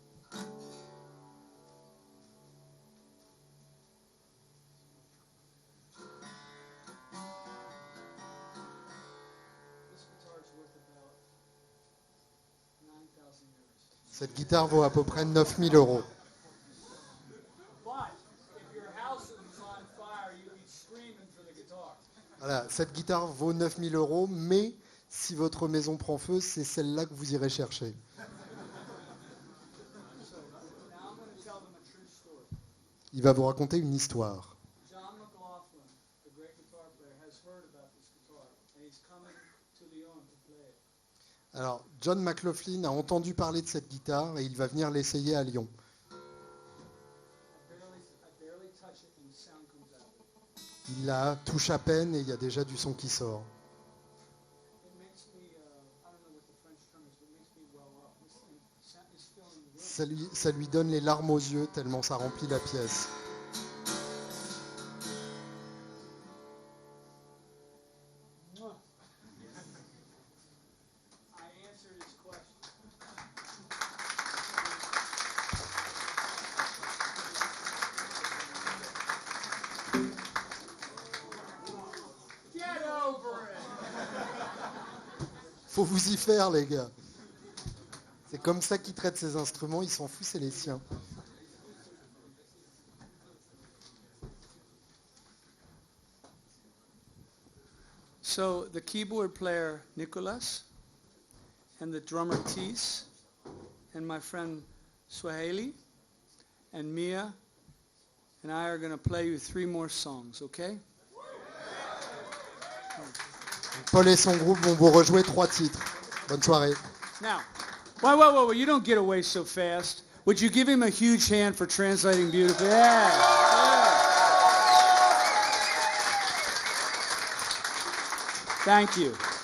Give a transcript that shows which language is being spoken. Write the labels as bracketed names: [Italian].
[English] This guitar is worth about 9,000 euros. [French] Cette guitare vaut à peu près 9000 euros. [English] But if your house was on fire, you'd be screaming for the guitar. [French] Voilà, cette guitare vaut 9000 euros, mais si votre maison prend feu, c'est celle-là que vous irez chercher. [English] So now I'm going to tell them a true story. [French] Il va vous raconter une histoire. [English] John McLaughlin, the great guitar player, has heard about this guitar, and he's coming to Lyon to play it. [French] Alors, John McLaughlin a entendu parler de cette guitare et il va venir l'essayer à Lyon. [English] I barely touch it, and the sound comes out. [French] Il la touche à peine et il y a déjà du son qui sort. [English] It makes me, I don't know what the French term is, but it makes me well up. This thing is filling the room. [French] Ça lui donne les larmes aux yeux tellement ça remplit la pièce. Mwah. [English] I answered his question. Get over it! [French] Faut vous y faire, les gars. C'est comme ça qu'il traite ses instruments, il s'en fout, c'est les siens. [English] So the keyboard player, Nicholas, and the drummer, Tis, and my friend Sweali, and Mia, and I are going to play you 3 more songs, okay? [French] Paul et son groupe vont vous rejouer 3 titres. Bonne soirée. [English] Now, wait, you don't get away so fast. Would you give him a huge hand for translating beautifully? Yeah. Thank you.